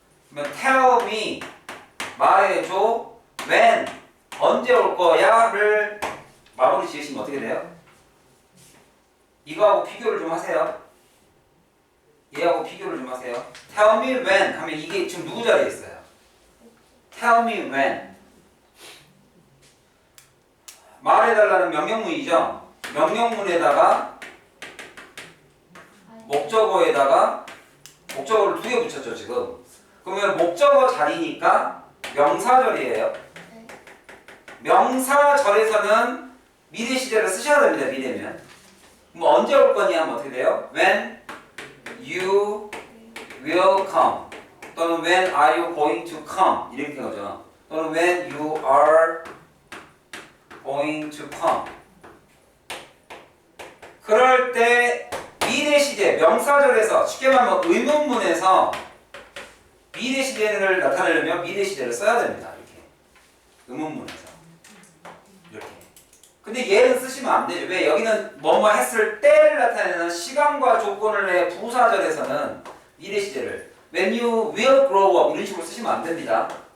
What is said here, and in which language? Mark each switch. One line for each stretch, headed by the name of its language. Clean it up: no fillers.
Korean: 그러면
English: tell me
Korean: 말해줘.
English: when
Korean: 언제 올 거야를 마무리 지으시면 어떻게 돼요? 이거하고 비교를 좀 하세요. 얘하고 비교를 좀 하세요.
English: tell me when
Korean: 하면 이게 지금 누구 자리에 있어요?
English: tell me when
Korean: 말해달라는 명령문이죠. 명령문에다가 목적어에다가 목적어를 2개 붙였죠 지금. 그러면 목적어 자리니까 명사절이에요. 명사절에서는 미래 시제를 쓰셔야 됩니다. 미래면. 그럼 언제 올 거니 하면 어떻게 돼요?
English: When you will come
Korean: 또는
English: when are you going to come
Korean: 이렇게 된 거죠.
English: 또는 when you are going to come.
Korean: 그럴 때 미래 시제 명사절에서 쉽게 말하면 의문문에서 미래 시제를 나타내려면 미래 시제를 써야 됩니다. 이렇게 의문문에서 이렇게. 근데 얘는 쓰시면 안 되죠. 왜? 여기는 뭐뭐 했을 때를 나타내는 시간과 조건을 내 부사절에서는 미래 시제를
English: when you will grow up
Korean: 이런 식으로 쓰시면 안 됩니다.